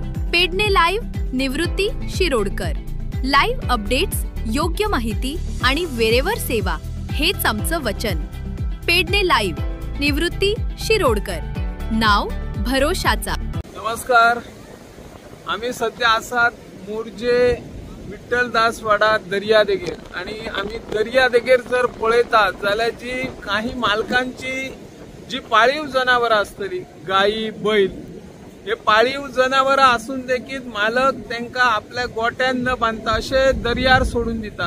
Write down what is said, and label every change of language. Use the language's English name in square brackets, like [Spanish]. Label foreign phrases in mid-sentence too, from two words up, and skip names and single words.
[Marathi] पेडणे लाईव्ह निवृत्ती शिरोडकर. [English] live updates, [Marathi] योग्य माहिती आणि वेरेवर सेवा हेच आमचं वचन. पेडणे लाईव्ह निवृत्ती शिरोडकर. नाव भरोशाचा. नमस्कार. [Konkani] आम्ही सध्या आसात मोर्जे विठ्ठलदासवाडा दर्यादेगेर आणि आम्ही दर्यादेगेर जर पळयता जाल्यार जी काही मालकांची जी पाळीव जनावरां आसतली, गायी, बैल, हे पाळीव जनावरां आसून देखीत मालक त्यांका आपल्या गोट्यान न बांधता अशे दर्यार सोडून दितात.